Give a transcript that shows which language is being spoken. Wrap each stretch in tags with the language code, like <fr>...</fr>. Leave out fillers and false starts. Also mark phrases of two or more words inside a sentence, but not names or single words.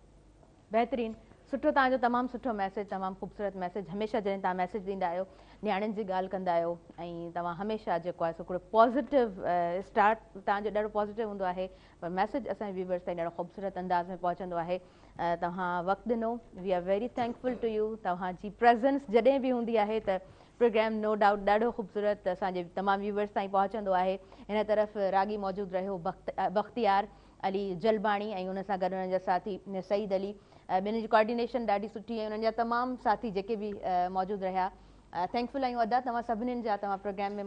<sd>बहितरीनु सुठो तव्हांजो तमामु सुठो मैसेज तमामु ख़ूबसूरत मैसेज हमेशह जॾहिं तव्हां मैसेज ॾींदा आहियो नियाणियुनि जी ॻाल्हि कंदा आहियो ऐं तव्हां हमेशह जेको आहे हिकिड़ो</sd> <en>positive start</en> <sd>तव्हांजो ॾाढो पॉज़िटिव हूंदो आहे पर मैसेज असांजे व्यूवर्स ताईं ॾाढो ख़ूबसूरत अंदाज़ में पहुचंदो आहे तव्हां वक़्तु ॾिनो वी</sd> <en>are very thankful to you</en> <sd>तव्हांजी प्रेज़ेंस जॾहिं बि हूंदी आहे त प्रोग्राम</sd> <en>no doubt</en> <sd>ॾाढो ख़ूबसूरत असांजे तमामु व्यूवर्स ताईं पहुचंदो आहे हिन तरफ़ रागी मौजूदु रहियो बख़्तियार अली जलबाणी ऐं हुन सां गॾु हुननि जा साथी सईद अली ॿिन्ही जी कोऑर्डिनेशन ॾाढी सुठी ऐं हुननि जा तमामु साथी जेके बि मौजूदु रहिया थैंकफुल आहियूं अदा तव्हां सभिनीनि जा तव्हां प्रोग्राम में</sd>